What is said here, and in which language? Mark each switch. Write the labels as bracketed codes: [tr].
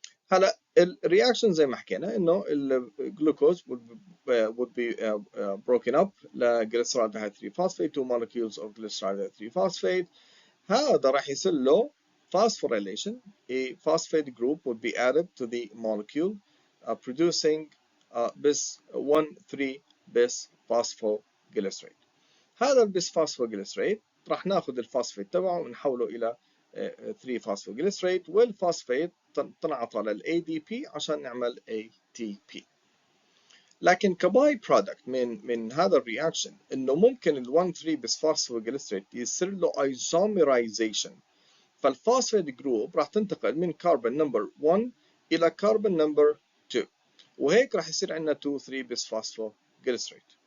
[ar] هلا الرياكشن زي ما حكينا انه الجلوكوز [en] would be broken up [ar] لجليسرالدهيد 3 phosphate [en] 2 molecules of glyceraldehyde 3 phosphate. [ar] هذا راح يصير له phosphorylation. [en] A phosphate group would be added to the molecule producing bis 1,3 bisphosphoglycerate. [ar] هذا البسفوسفوجليسريت راح ناخذ الفوسفيت تبعه ونحوله الى 3 فوسفوجليسريت، والفوسفيت تنعطى لل ADP عشان نعمل ATP. لكن كباي برودكت من هذا الرياكشن انه ممكن ال 1,3 بسفوسفوجليسريت يصير له ايزوميرايزيشن، فالفوسفيت جروب راح تنتقل من كربون نمبر 1 الى كربون نمبر 2، وهيك راح يصير عندنا 2,3 بسفوسفوجليسريت.